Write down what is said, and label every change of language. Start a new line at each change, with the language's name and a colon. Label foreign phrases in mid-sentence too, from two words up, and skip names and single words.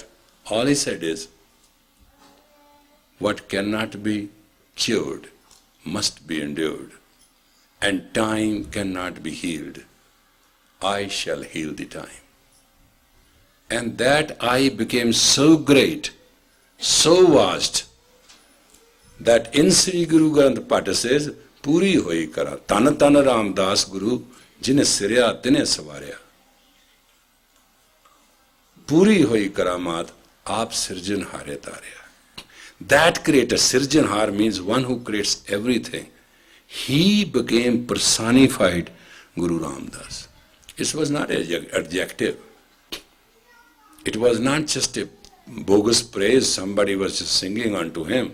English: All he said is, what cannot be cured must be endured, and time cannot be healed. I shall heal the time. And that I became so great, so vast, that in Sri Guru Granth Pata says,
Punjabi: ਪੂਰੀ ਹੋਈ ਕਰਾ, ਤਨ ਤਨ ਰਾਮ ਦਾਸ ਗੁਰੁ, ਜਿਨਿ ਸਿਰਿਆ ਤਿਨੈ ਸਵਾਰਿਆ. ਪੂਰੀ ਹੋਈ ਕਰਾਮਾਤਿ, ਆਪਿ ਸਿਰਜਣਹਾਰੈ ਤਾਰਿਆ.
English: That creator, sirjanhar, means one who creates everything. He became personified Guru Ram Das. It was not an adjective. It was not just a bogus praise somebody was just singing unto him.